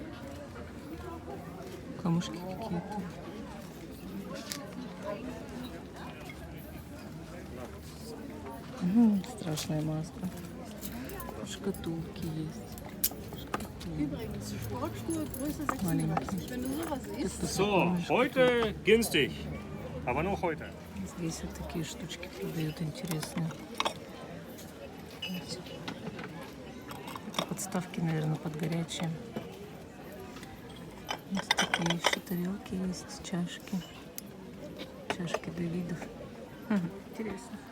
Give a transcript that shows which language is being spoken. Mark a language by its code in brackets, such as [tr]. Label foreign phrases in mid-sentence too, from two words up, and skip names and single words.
[ru] Камушки какие-то. Страшная маска. Шкатулки есть. Маленькие. [de] So, heute günstig, aber nur heute. [ru] Здесь вот такие штучки продают интересные. Это подставки, наверное, под горячие. Вот такие еще тарелки есть, чашки. Чашки для видов. Интересно.